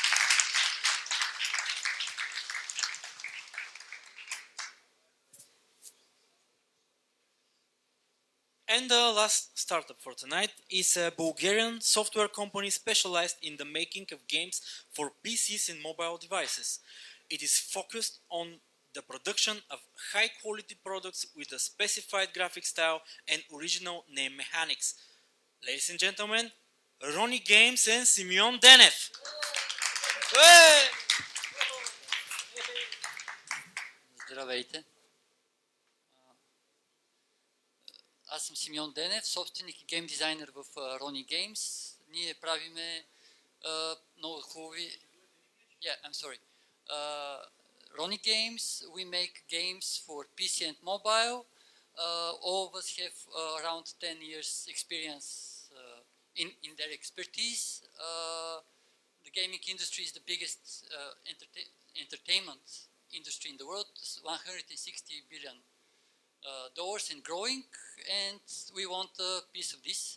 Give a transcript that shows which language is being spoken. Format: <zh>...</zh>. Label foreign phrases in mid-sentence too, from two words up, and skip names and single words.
<en>And the last startup for tonight is a Bulgarian software company specialized in the making of games for PCs and mobile devices. It is focused on the production of high-quality products with a specified graphic style and original name mechanics. Ladies and gentlemen, Roni Games and Simeon Denev.</en> <bg>Здравейте! Аз съм Симеон Денев, собственик и гейм дизайнер в Roni Games. Ние правиме много хубави...</bg> <en>Yeah, I'm sorry. Roni Games, we make games for PC and mobile. All of us have around 10 years experience in their expertise. The gaming industry is the biggest entertainment industry in the world, $160 billion and growing, and we want a piece of this.</en>